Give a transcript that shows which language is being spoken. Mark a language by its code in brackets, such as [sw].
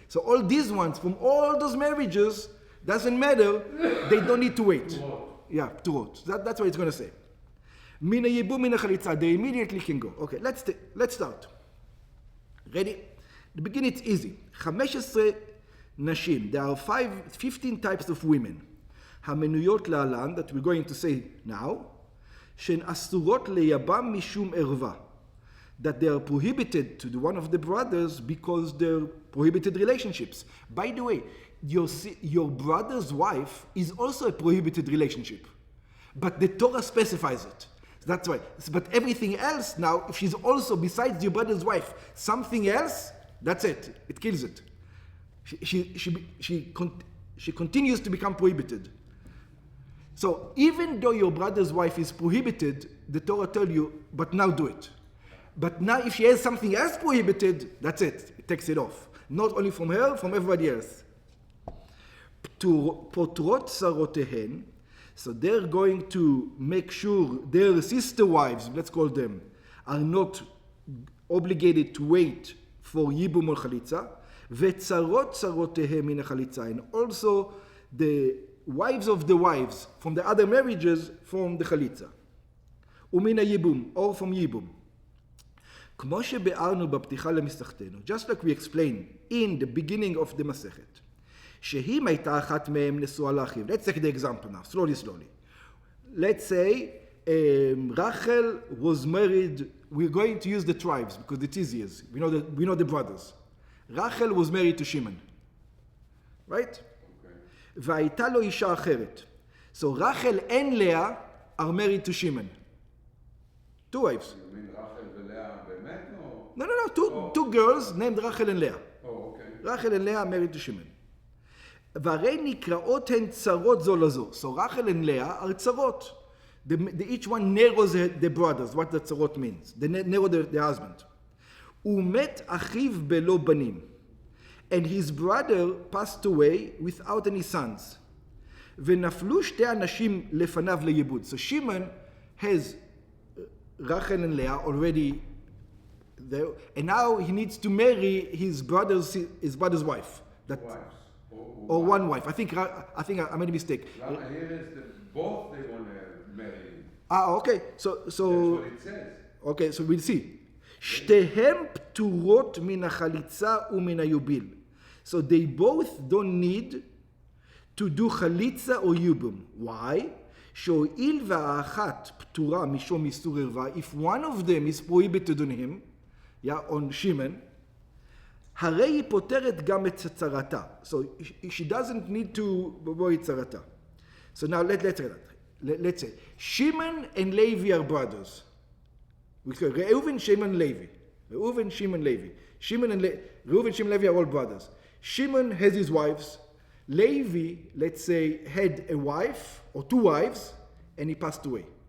[en] So all these ones, from all those marriages, doesn't matter, they don't need to wait. Yeah, turot. That's what it's going to say. [he] Mina Yibum, Mina Chalitza, [en] they immediately can go. Okay, let's start. Ready? The beginning, it's easy. 15 Nashim. There are 15 types of women. [he] המנויות להלן, [en] that we're going to say now, [he] שהן אסורות ליבם משום ערווה. [en] That they are prohibited to one of the brothers because they're prohibited relationships. By the way, your brother's wife is also a prohibited relationship. But the Torah specifies it. That's why. But everything else now, if she's also, besides your brother's wife, something else, that's it. It kills it. She continues to become prohibited. So even though your brother's wife is prohibited, the Torah tells you, but now do it. But now if she has something else prohibited, that's it. It takes it off. Not only from her, from everybody else. [he] פותרות צרותיהן, [en] so they're going to make sure their sister wives, let's call them, are not obligated to wait for ייבום or chalitza, [he] וצרות צרותיהם מן החליצה, [en] and also the wives of the wives from the other marriages from the chalitza. [he] ומן הייבום, [en] or from [he] ייבום. כמו שבארנו בפתיחה למסכתנו, [en] just like we explained in the beginning of the מסכת, [he] שאם הייתה אחת מהם נשואה לאחיו. [en] Let's take the example now, slowly. Let's say Rachel was married, we're going to use the tribes because it's easier. We know the brothers. Rachel was married to Shimon. Right? [he] והייתה לו אישה אחרת. [en] So Rachel and Leah are married to Shimon. Two wives. You mean Rachel [he] ולאה באמת או? [en] No. Two girls named Rachel and Leah. Oh, okay. Rachel and Leah are married to Shimon. [he] והרי נקראות הן צרות זו לזו. [en] So Rachel and Leah are צרות. Each one narrows the brothers, what the צרות means. They narrow the husband. [he] ומת אחיו בלא בנים. [en] And his brother passed away without any sons. [he] ונפלו שתי אנשים לפניו לייבוד. [en] So Shimon has Rachel and Leah already there, and now he needs to marry his brother's wife. That, Wives. or one wife. I think I made a mistake. Here is that both they want to marry. Okay. So That's what it says. okay, so we'll see. [he] שתיהם פטורות מן החליצה ומן היוביל. [en] So they both don't need to do חליצה or יובום. Why? [he] שהואיל והאחת פטורה משום איסור ערווה, [en] if one of them is prohibited on him, on Shimon, [he] הרי היא פותרת גם את צרתה. [en] So she doesn't need to worry צרתה. So now let's say, Shimon and Levi are brothers. Reuven, Shimon, Levi. Reuven, Shimon, Levi. Reuven, Shimon, Levi are all brothers. Shimon has his wives. Levi, let's say, had a wife or two wives, and he passed away.